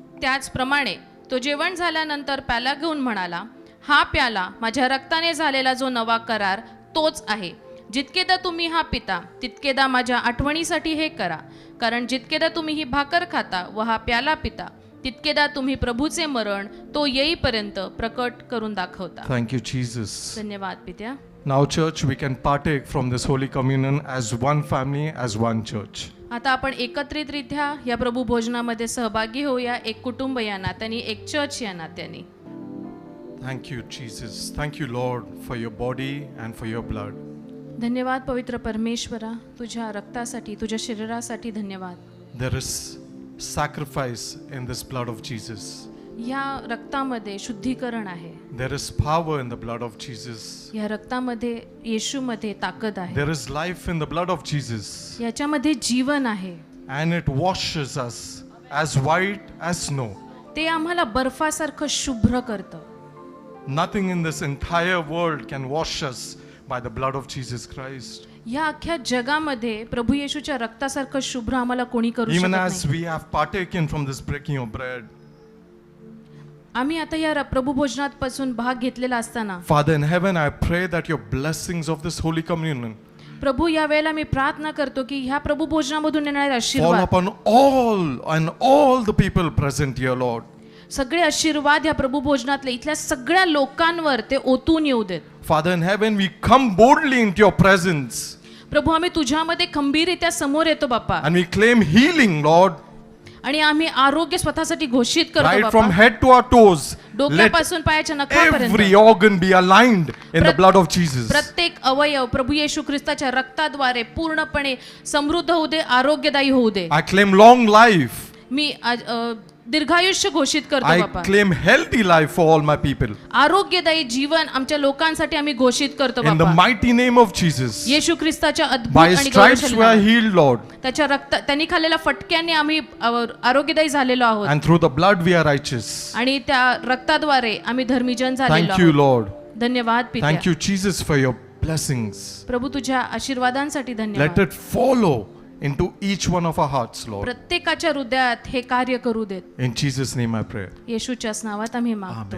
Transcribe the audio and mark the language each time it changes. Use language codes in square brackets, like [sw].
[mr] त्याचप्रमाणे तो जेवण झाल्यानंतर प्याला घेऊन म्हणाला, हा प्याला माझ्या रक्ताने झालेला जो नवा करार तोच आहे. जितकेदा तुम्ही हा पिता तितकेदा माझ्या आठवणीसाठी हे करा. कारण जितकेदा तुम्ही ही भाकर खाता व हा प्याला पिता तितकेदा तुम्ही प्रभूचे मरण तो येईपर्यंत प्रकट करून दाखवता. [en] Thank you, Jesus. [mr] धन्यवाद पित्या. [en] Now, church, we can partake from this Holy Communion as one family, as one church. [mr] आता आपण एकत्रितरित्या या प्रभू भोजनामध्ये सहभागी होऊया, एक कुटुंब या नात्याने, एक चर्च या नात्याने. [en] Thank you, Jesus. Thank you, Lord, for your body and for your blood. [mr] धन्यवाद पवित्र परमेश्वरा, तुझ्या रक्तासाठी, तुझ्या शरीरासाठी धन्यवाद. [en] There is sacrifice in this blood of Jesus. [mr] या रक्तामध्ये शुद्धीकरण आहे. [en] There is power in the blood of Jesus. [mr] या रक्तामध्ये येशूमध्ये ताकद आहे. [en] There is life in the blood of Jesus. [mr] याच्यामध्ये जीवन आहे. [en] And it washes us as white as snow. [mr] ते आम्हाला बर्फासारखं शुभ्र करतं. [en] Nothing in this entire world can wash us by the blood of Jesus Christ. [mr] या अख्ख्या जगामध्ये प्रभू येशूच्या रक्तासारखं शुभ्र आम्हाला कोणी करू [en] Even [mr] शकत [en] as [mr] नाही. [en] we have partaken from this breaking of bread, [mr] आम्ही आता या प्रभू भोजनात पासून भाग घेतलेला असताना [en] Father in heaven, I pray that your blessings of this Holy Communion [mr] प्रभू या वेळेला मी प्रार्थना करतो की ह्या प्रभू भोजनामधून येणारे [en] fall [mr] आशीर्वाद, [en] upon all the people present here, Lord. [mr] सगळे आशीर्वाद या प्रभू भोजनातले इथल्या सगळ्या लोकांवर ते ओतून येऊ देत. [en] Father in heaven, we come boldly into your presence [mr] प्रभू आम्ही तुझ्यामध्ये खंबीररित्या समोर येतो बाप्पा, [en] and we claim healing, Lord. [mr] आणि आम्ही आरोग्य स्वतःसाठी घोषित करतो [en] Right [mr] Bappa. [en] from head to our toes, let [mr] डोक्यापासून पायाच्या नखापर्यंत [en] every organ be aligned in the blood of Jesus. [mr] प्रत्येक अवयव प्रभू येशू ख्रिस्ताच्या रक्ताद्वारे पूर्णपणे समृद्ध होऊ दे, आरोग्यदायी होऊ दे. [en] I claim long life. [mr] मी दीर्घायुष्य घोषित करतो [en] I [mr] Bappa. [en] claim healthy life for all my people. [mr] आरोग्यदायी जीवन आमच्या लोकांसाठी आम्ही घोषित करतो [en] In the mighty name of Jesus. [mr] येशू ख्रिस्ताच्या अद्भुत [en] By his [mr] आणि [en] stripes we are [mr] गौरवशाली [en] healed, Lord. [mr] त्याच्या त्यांनी खाल्लेल्या फटक्यांनी आम्ही आरोग्यदायी झालेलो आहोत, [en] And through the blood we are righteous. [mr] आणि त्या रक्ताद्वारे आम्ही धर्मीजन झालेलो [en] Thank you, [mr] आहोत. [en] Lord. [mr] धन्यवाद [en] Thank [mr] पित्या. [en] you, Jesus, for your blessings. [mr] प्रभू तुझ्या आशीर्वादांसाठी [en] Let [mr] धन्यवाद. [en] it follow into each one of our hearts, Lord. [mr] प्रत्येकाच्या हृदयात हे कार्य करू देत. [en] In Jesus' name I pray. [mr] येशूच्याच नावात आम्ही मागतो.